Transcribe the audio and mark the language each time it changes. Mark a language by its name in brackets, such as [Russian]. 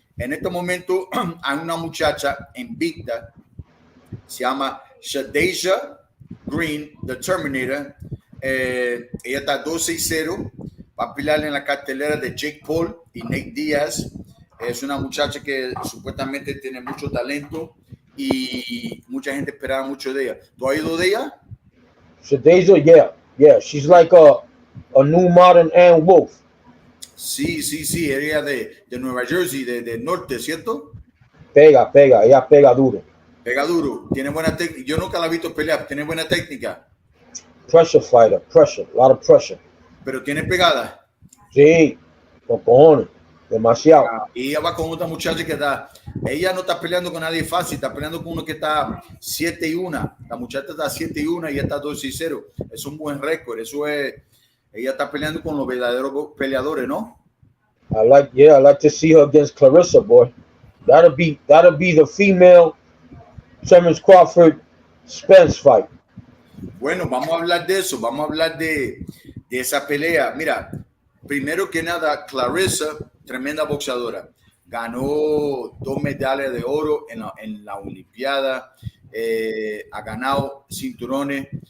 [Spanish] En este momento hay una muchacha invicta, se llama Shadasia Green, The Terminator. Ella está 2-6-0. Va a pelear en la cartelera de Jake Paul y Nate Diaz. Es una muchacha que supuestamente tiene mucho talento y mucha gente esperaba mucho de ella. ¿Tú has oído de ella? [English] Shadasia, yeah. She's like a new modern Ann Wolf. [Spanish] Sí. Ella de Nueva Jersey, de norte, ¿cierto? Ella pega duro. Pega duro. Tiene buena técnica. Yo nunca la he visto pelear. Tiene buena técnica. [English] Pressure fighter, a lot of pressure. [Spanish] Pero tiene pegada. Sí, con cojones, demasiado. Y ella va con otra muchacha que ella no está peleando con nadie fácil, está peleando con uno que está 7-1. La muchacha está 7-1 y ella está 2-6-0. Es un buen récord. Ella está peleando con los verdaderos peleadores, ¿no? [English] I like to see her against Clarissa, boy. That'll be the female SpenceCrawford Spence fight. [Spanish] Bueno, vamos a hablar de eso, vamos a hablar de esa pelea. Mira, primero que nada, Clarissa, tremenda boxeadora, ganó 2 medallas de oro en la Olimpiada, ha ganado cinturones.